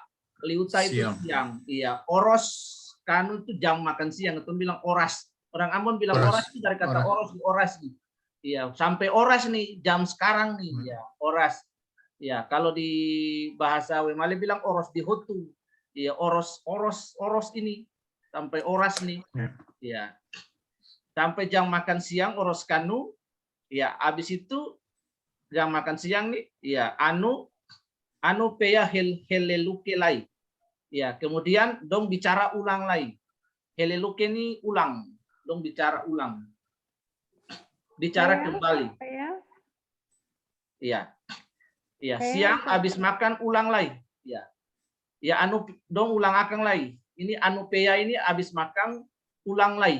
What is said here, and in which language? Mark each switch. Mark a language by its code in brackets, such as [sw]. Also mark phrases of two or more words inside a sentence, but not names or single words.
[id] Liuta itu siang. Iya, [weo] oros kanu [id] itu jam makan siang. Itu bilang oras. Orang Ambon bilang oras itu dari kata oras nih. Iya, sampai oras nih jam sekarang nih. Ya, oras. Ya, kalau di bahasa Wemale bilang [weo] oros di hotu. [id] Iya, oros ini sampai oras nih. Ya. Sampai jam makan siang [weo] oros kanu. [id] Ya, habis itu jam makan siang nih. [weo] Ya, anu peya heleluke lai. [id] Ya, kemudian dong bicara ulang lagi. Heleluke ini ulang, dong bicara ulang. Bicara kembali. Iya. Iya, siang habis makan ulang lagi. Ya. Ya anu dong ulang akan lagi. Ini [weo] anu peya [id] ini habis makan ulang lagi.